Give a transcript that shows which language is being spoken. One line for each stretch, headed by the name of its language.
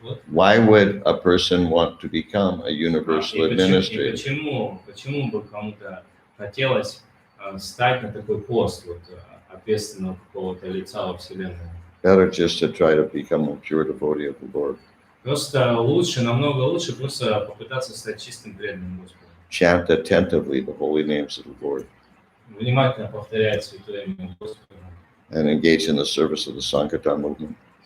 English: Why would a person want to become a universal administrator?
Russian: Почему бы кому-то хотелось стать на такой пост вот, ответственного какого-то лица во Вселенной?
English: Better just to try to become a pure devotee of the Lord.
Russian: Просто лучше, намного лучше просто попытаться стать чистым преданным Господу.
English: Chant attentively the holy names of the Lord.
Russian: Внимательно повторять святое имя Господа.
English: And engage in the service of the Sankirtan movement.